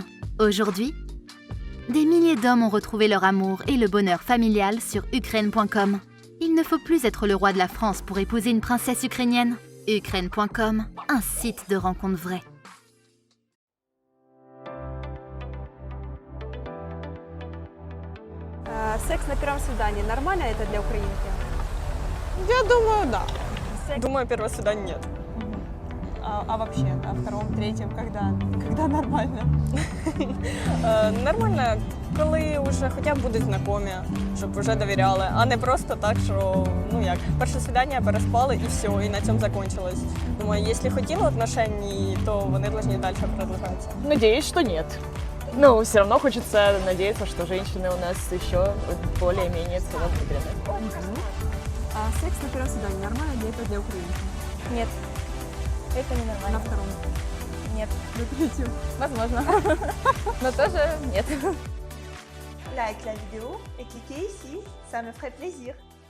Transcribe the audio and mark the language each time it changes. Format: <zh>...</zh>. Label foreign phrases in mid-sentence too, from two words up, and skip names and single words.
<fr>Aujourd'hui, des milliers d'hommes ont retrouvé leur amour et le bonheur familial sur Ukraine.com. Il ne faut plus être le roi de la France pour épouser une princesse ukrainienne. Ukraine.com, un site de rencontres vraies.</fr> <ru>на первом свидании нормально это для украинки? Я думаю, да. Секс. Думаю, первое свидание нет. А вообще, на втором, третьем, когда? Когда нормально?</ru> <uk>Нормально, коли вже хоча б будуть знайомі, щоб вже довіряли, а не просто так, що, ну як, перше свідання переспали і все, і на цьому закінчилось. Думаю, якщо хотіли отношений, то вони повинні далі продовжуватися.</uk> <ru>Надеюсь, что нет. Ну, все равно хочется надеяться, что женщины у нас еще более-менее целомудренные. А секс на первом свидании нормально ли это для украинки? Нет, это не На нормально. втором? Нет, На третьем? возможно. Но тоже нет.</ru> <fr>Like la vidéo et cliquez ici, ça me ferait plaisir.</fr>